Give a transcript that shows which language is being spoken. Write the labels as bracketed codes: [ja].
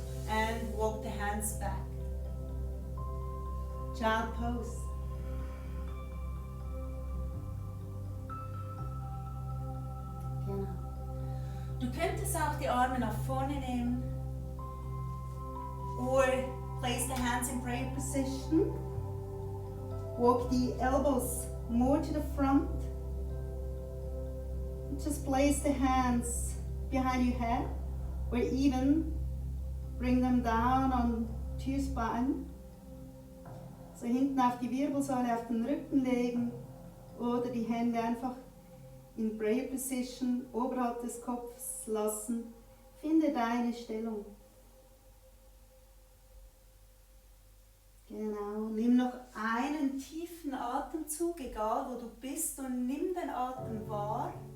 [en] And walk the hands back. Child Pose. [de] Genau. Du könntest auch die Arme nach vorne nehmen. [en] Or place the hands in prayer position. Walk the elbows more to the front. Just place the hands behind your head, or even bring them down onto your spine. [de] So hinten auf die Wirbelsäule, auf den Rücken legen oder die Hände einfach in Prayer Position oberhalb des Kopfes lassen. Finde deine Stellung. Genau, nimm noch einen tiefen Atemzug, egal wo du bist, und nimm den Atem wahr.